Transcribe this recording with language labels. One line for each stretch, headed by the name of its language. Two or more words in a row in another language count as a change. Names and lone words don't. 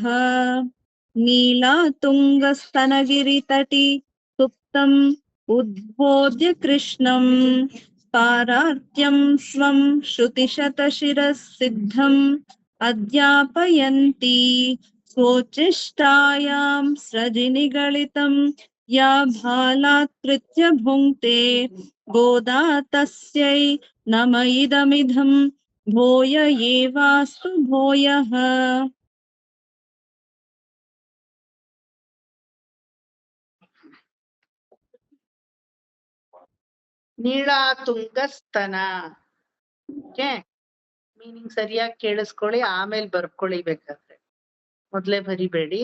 Sanskrit: ನೀಲಾ ತುಂಗ ಸ್ತನಗಿರಿ ತಟಿ ಸುಪ್ತಂ ಉದ್ಬೋಧ್ಯ ಕೃಷ್ಣಂ ಪಾರಾರ್ತ್ಯಂ ಸ್ವಂ ಶ್ರುತಿಶತ ಶಿರಸಿದ್ಧಂ ಅಧ್ಯಾಪಯಂತಿ ಸ್ವೋಚ್ಚಿಷ್ಟಾಯಾಂ ಸೃಜನಿಗಲಿತಂ ಯಾ ಬಾಲಾತ್ಕೃತ್ಯ ಭುಂಕ್ತೆ ಗೋದಾ ತಸ್ಯೈ ನಮ ಇದಮಿದಂ ಭೂಯ ಏವಾಸ್ತು ಭೂಯಃ. ನೀಳಾ ತುಂಗ ಸ್ತನ.
English: Okay, meaning
Kannada: ಸರಿಯಾಗಿ ಕೇಳಿಸ್ಕೊಳ್ಳಿ, ಆಮೇಲೆ ಬರ್ಕೊಳ್ಳಿ ಬೇಕಾದ್ರೆ, ಮೊದ್ಲೇ ಬರಿಬೇಡಿ.